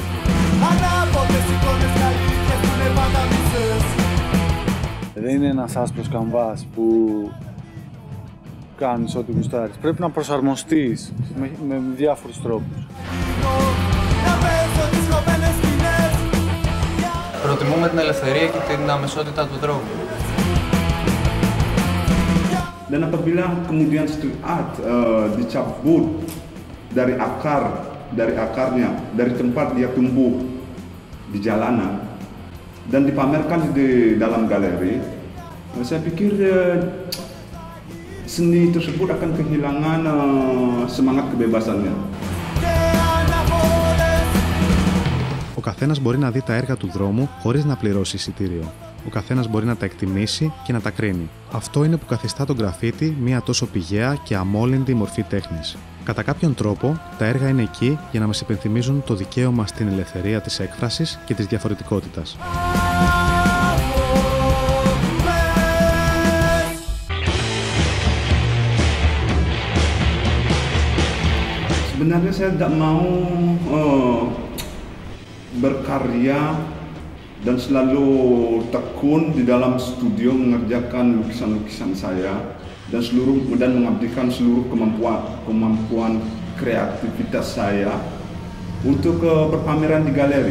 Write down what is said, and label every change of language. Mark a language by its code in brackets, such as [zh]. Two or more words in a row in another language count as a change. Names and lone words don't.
[el] Δεν είναι ένας άσπρος καμβάς που κάνεις ό,τι γουστάρεις. Πρέπει να προσαρμοστείς με διάφορους τρόπους. Προτιμούμε την ελευθερία και την αμεσότητα του τρόπου. [id] Dan apabila kemudian [en] street art [id] dicabut dari akarnya, dari tempat dia tumbuh di jalanan dan dipamerkan di dalam galeri, saya pikir seni tersebut akan kehilangan semangat kebebasannya. [el] Ο καθένας μπορεί να δει τα έργα του δρόμου χωρίς να πληρώσει εισιτήριο. Ο καθένας μπορεί να τα εκτιμήσει και να τα κρίνει. Αυτό είναι που καθιστά τον γκραφίτι μια τόσο πηγαία και αμόλυντη μορφή τέχνης. Κατά κάποιον τρόπο, τα έργα είναι εκεί για να μας υπενθυμίζουν το δικαίωμα στην ελευθερία της έκφρασης και της διαφορετικότητας. [id] Sebenarnya saya tidak mau berkarya dan selalu tekun di dalam studio mengerjakan lukisan-lukisan saya dan mengabdikan seluruh kemampuan kreativitas saya untuk berpameran di galeri.